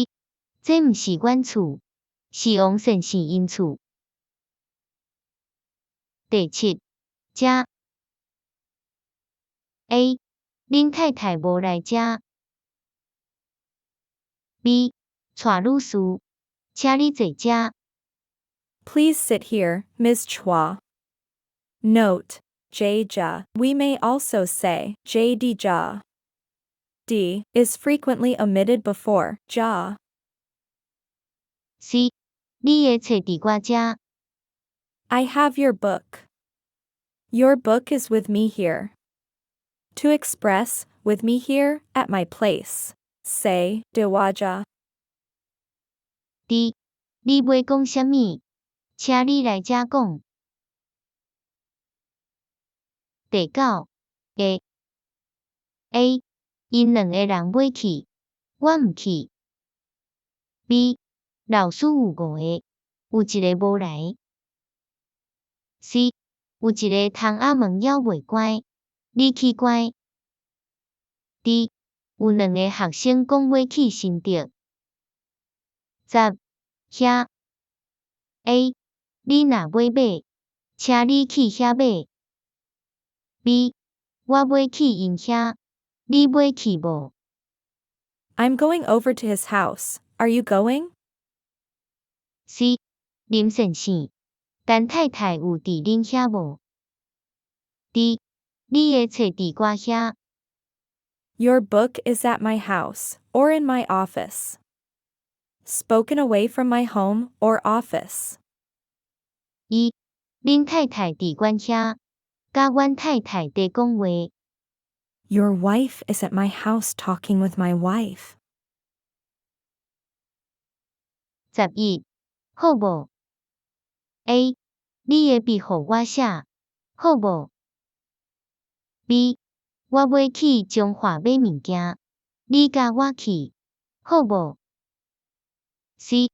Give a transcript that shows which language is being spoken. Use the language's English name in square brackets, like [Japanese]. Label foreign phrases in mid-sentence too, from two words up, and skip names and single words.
[Min Nan Chinese] 这毋是阮厝，是王先生因厝。第七，遮。A. 恁太太无来遮。B. 带女士，请你坐遮。 [English] Please sit here, Ms. Chua. Note, J-ja. We may also say J-D-ja. D is frequently omitted before ja. [Min Nan Chinese] C. 你的册伫我遮。 [English] I have your book. Your book is with me here. To express, with me here, at my place. Say, dewaja. [Min Nan Chinese] D. 你要讲啥物？请你来遮讲。第九个 A. 因两个人买去，我毋去。B. 老师有5个，有一个无来。C. 有一个窗仔门枵袂关，你去关。D. 有2个学生讲要去新竹。10. 遐 A. 你若要买，请你去遐买。B. 我要去因遐，你要去无？ [English] I'm going over to his house. Are you going? [Min Nan Chinese] C. 林先生，陈太太有伫恁遐无？ D. 你的册伫我遐。 [English] Your book is at my house, or in my office. Spoken away from my home or office. 1. [Min Nan Chinese] 恁太太伫阮遐，甲阮太太在讲话。 [English] Your wife is at my house talking with my wife. 11. [Min Nan Chinese] 好无 ？A. 你的笔互我写，好无 ？B. 我要去中华买物件，你甲我去，好无 ？C.